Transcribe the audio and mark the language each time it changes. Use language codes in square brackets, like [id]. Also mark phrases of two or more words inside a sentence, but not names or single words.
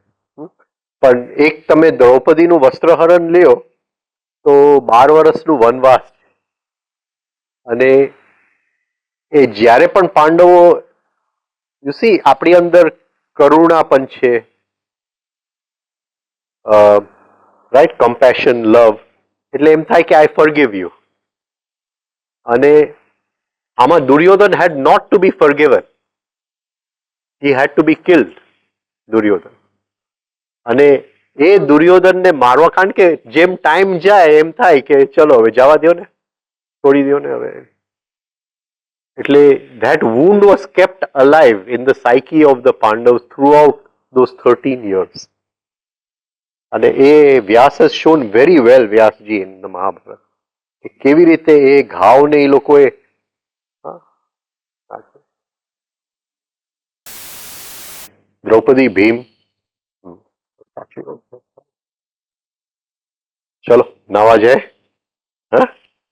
[gu] પણ એક તમે દ્રૌપદીનું વસ્ત્રહરણ લ્યો તો 12 વર્ષનું વનવાસ, અને એ જ્યારે પણ પાંડવો, [en] you see [gu] આપણી અંદર કરુણા પણ છે, રાઈટ, કમ્પેશન, લવ, એટલે એમ થાય કે [en] I forgive you. [gu] અને આમાં [en] દુર્યોધન had not to be forgiven, he had to be killed, દુર્યોધન. [gu] અને એ દુર્યોધનને મારવા, કારણ કે જેમ ટાઈમ જાય એમ થાય કે ચલો હવે જવા દો ને, છોડી દો ને હવે. [en] એટલે that wound was kept alive in the psyche of the Pandavas throughout those 13 years. [gu] અને એ [en] વ્યાસ has shown very well, વ્યાસજી in the Mahabharata, [gu] કે કેવી રીતે એ ઘાવને એ લોકોએ, દ્રૌપદી, ભીમ. ચલો નાવા જાય.